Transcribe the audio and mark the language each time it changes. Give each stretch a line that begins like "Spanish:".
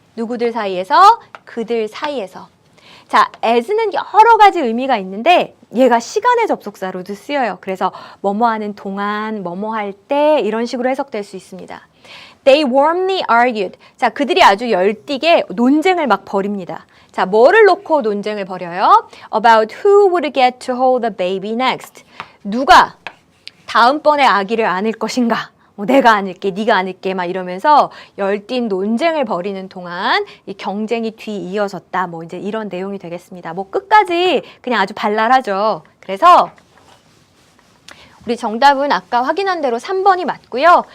Korean: 누구들 사이에서? 그들 사이에서. 자, as는 여러 가지 의미가 있는데 얘가 시간의 접속사로도 쓰여요. 그래서 뭐뭐 하는 동안, 뭐뭐 할 때 이런 식으로 해석될 수 있습니다.
English: They warmly argued.
Korean: 자, 그들이 아주 열띠게 논쟁을 막 벌입니다. 자, 뭐를 놓고 논쟁을 벌여요?
English: About who would get to hold the baby next.
Korean: 누가 다음번에 아기를 안을 것인가? 내가 안을게, 네가 안을게 막 이러면서 열띤 논쟁을 벌이는 동안 이 경쟁이 뒤이어졌다. 뭐 이제 이런 내용이 되겠습니다. 뭐 끝까지 그냥 아주 발랄하죠. 그래서 우리 정답은 아까 확인한 대로 3번이 맞고요.